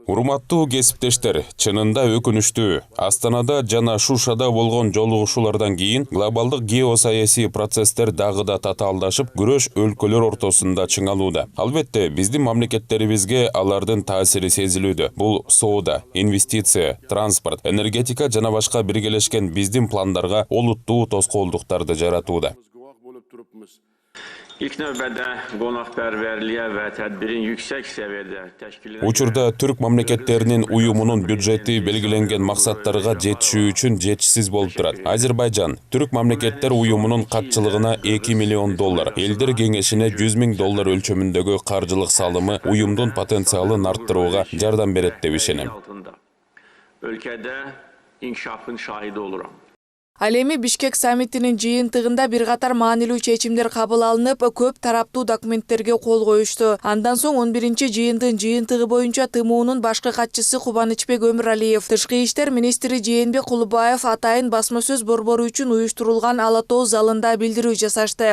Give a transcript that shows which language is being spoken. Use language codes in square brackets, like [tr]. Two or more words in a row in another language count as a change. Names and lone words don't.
[ky] Урматтуу кесиптештер, чынында өкүнүштүү. Астанада жана Шушада болгон жолугушуулардан кийин глобалдык геосаясий процесстер дагы да татаалдашып, күрөш өлкөлөр ортосунда чыңалууда. Албетте, биздин мамлекеттерибизге алардын таасири сезилүүдө. Бул соода, инвестиция, транспорт, энергетика жана башка биргелешкен биздин пландарга олуттуу тоскоолдуктарды жаратууда. [az] İlk növbədə qonaqpərvərliyə və tədbirin yüksək səviyyədə təşkil edilən [ky] Учурда Түрк мамлекеттеринин уюмунун бюджети белгиленген максаттарга жетишүү үчүн жетишсиз болуп турат. Азербайжан Түрк мамлекеттер уюмунун катчылыгына $2 миллион, Элдер кеңешине $100 000 өлчөмүндөгү каржылык салымы уюмдун потенциалын арттырууга жардам берет деп ишенем. [az] Ölkədə inkişafın şahidi oluram. [ky] Ал эми Бишкек саммитинин жыйынтыгында бир катар маанилүү чечимдер кабыл алынып, көп тараптуу документтерге кол коюшту. Андан соң 11-жыйындын жыйынтыгы боюнча ТМУнун башкы катчысы Кубанычбек Өмүралиев, Тышкы иштер министри Жээнбек Кулубаев атайын басма сөз борбору үчүн уюштурулган Ала Тоо залында билдирүү жасашты.